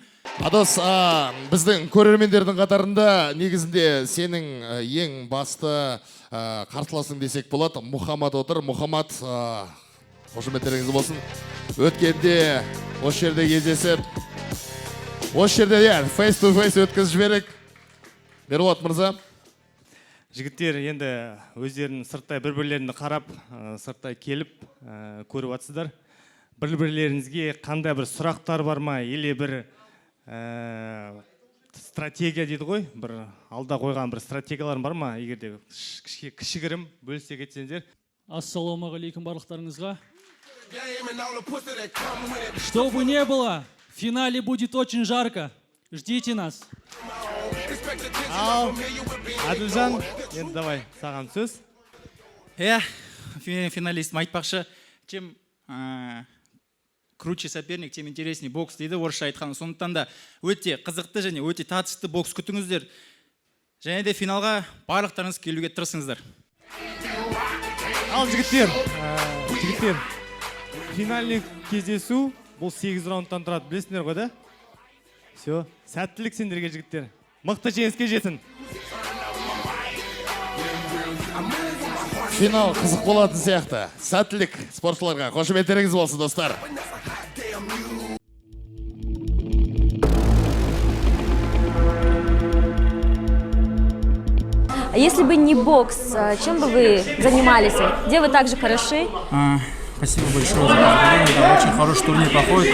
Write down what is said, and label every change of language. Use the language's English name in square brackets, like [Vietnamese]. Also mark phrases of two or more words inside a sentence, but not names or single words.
[Kazakh] Адос, біздің көрермендердің қатарында негізінде сенің ең басты қарсыласың десек болады. Мұхаммад отыр. Мұхаммад, қошеметтеріңіз болсын. Өткенде осы жерде кездесіп, осы жерде [English] face to face [Kazakh] өткізіп жіберек. Меруат мырза. Жігіттер енді өздерінің сырттай бір-бірлеріне қарап, сырттай келіп көріп атсыздар. Бір-бірлеріңізге қандай бір сұрақтар бар ма, или бір стратегия дейді ғой, бір алда қойған бір стратегиялар бар ма, егерде кішігірім бөлісе кетсеңдер. Ассалаумағалейкум барлықтарыңызға. [Russian] Что бы не было, в финале будет очень жарко. Ждите нас. [Kazakh] Ал, Аділжан, енді давай, саған сөз. Финалистім айтпақшы, [Russian] чем круче соперник, тем интереснее бокс [Kazakh] дейді орысша айтқан. Сондықтан да өте қызықты және өте тартысты бокс күтіңіздер. Және де финалға барлықтарыңыз келуге тырысыңыздар. Ал жігіттер, финальный кездесу бұл 8 раундтан тұрады, білесіңдер ғой да? Все, сәттілік сендерге жігіттер. Мықты жеңіске жетін. Финал қызық болатын сияқты. Сәттілік спортшыларға. Қошеметтеріңіз болсын, достар. [Russian] Если бы не бокс, чем бы вы занимались? Где вы так же хороши? Спасибо большое за поздравление. Очень хороший турнир проходит.